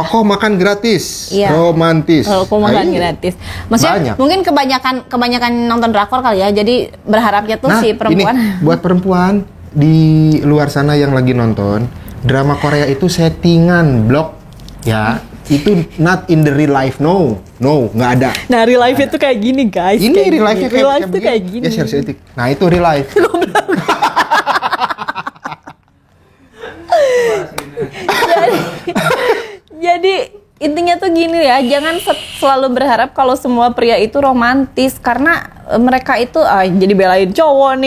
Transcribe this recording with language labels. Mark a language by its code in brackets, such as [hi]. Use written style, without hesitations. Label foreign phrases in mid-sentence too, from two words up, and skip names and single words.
[id] Rokok makan gratis, Iya. romantis. Rokok makan Ayo. gratis. Maksudnya Banyak. mungkin kebanyakan nonton drakor kali ya. Jadi berharapnya tuh si perempuan. Ini buat perempuan di luar sana yang lagi nonton, drama Korea itu settingan blok, ya. [en] Itu not in the real life, no, [id] nggak ada. Nah, [en] real life [id] itu kayak gini, guys. Ini Kayak real gini. life-nya [en] Real life [id] tuh kayak gini. Ya, share etik. Nah, itu [en] real life. [id] Jadi intinya tuh gini ya, jangan selalu berharap kalau semua pria itu romantis karena mereka itu jadi belain cowok nih.